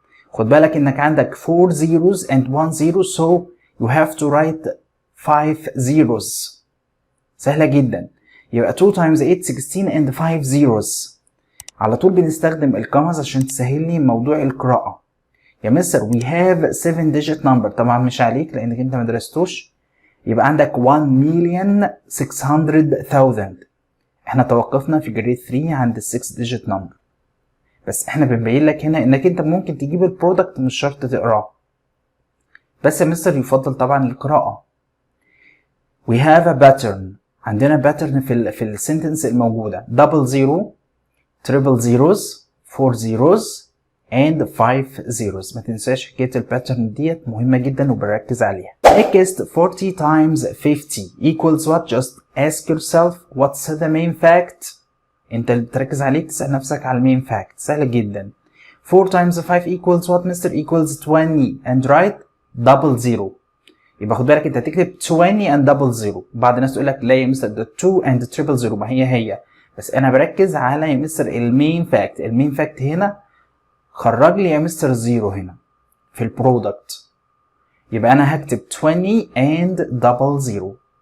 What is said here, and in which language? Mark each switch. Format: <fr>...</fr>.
<ar>خد بالك انك عندك</ar> <en>4 zeros and 1 zero, so you have to write 5 zeros.</en> <ar>سهلة جدا.</ar> <en>يبقى 2 times 8 16 and 5 zeros.</en> <ar>على طول بنستخدم الكمز عشان تسهلني موضوع القراءة. يا مستر</ar> <en>we have 7 digit number.</en> <ar>طبعا مش عليك لانك انت ما درستوش. يبقى عندك 1,600,000. احنا توقفنا في جريد 3 عند ال</ar> <en>6 digit number.</en> <ar>بس احنا بنبين لك هنا انك انت ممكن تجيب البرودكت مش شرط تقراه. بس يا مستر يفضل طبعا القراءة.</ar> <en>We have a pattern.</en> <ar>عندنا pattern في السنتنس الموجودة.</ar> <en>double zero, triple zeros, 4 zeros and 5 zeros.</en> <ar>ما تنساش حكاية الباترن ديت مهمة جدا وبركز عليها.</ar> <en>Next 40 times 50 equals what? Just ask yourself what's the main fact.</en> <ar>انت اللي بتركز عليه تسأل نفسك على المين fact. سهلة جدا.</ar> <en>4 times 5 equals what mister? Equals 20 and write double zero.</en> <ar>يبقى خد بالك انت هتكتب 20</ar> <en>and double zero.</en> <ar>بعض الناس تقول لك لا يا مستر ده 2</ar> <en>and triple zero.</en> <ar>ما هي بس انا بركز على يا مستر المين fact. المين fact هنا خرج لي يا مستر زيرو هنا في البرودكت. يبقى انا هكتب 20</ar> <en>and double zero.</en>